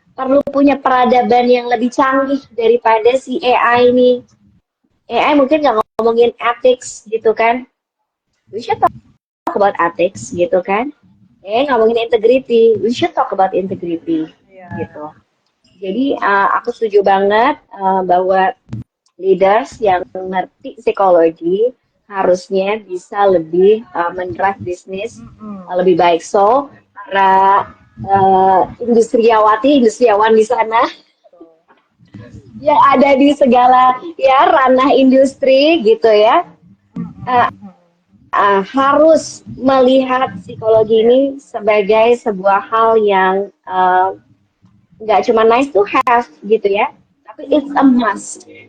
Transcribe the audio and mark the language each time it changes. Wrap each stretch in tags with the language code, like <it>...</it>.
<id>Perlu punya peradaban yang lebih canggih daripada si AI ini. AI mungkin nggak ngomongin ethics gitu kan.</id> <en>We should talk about ethics</en> <id>gitu kan. Ngomongin</id> <en>integrity. We should talk about integrity</en> <id>gitu. Jadi aku setuju banget bahwa leaders yang ngerti psikologi harusnya bisa lebih mendrive bisnis lebih baik. So para industriawan di sana yang ada di segala ya ranah industri gitu ya harus melihat psikologi ini sebagai sebuah hal yang nggak cuma</id> <en>nice to have</en> <id>gitu ya, tapi</id> <en>it's a must.</en>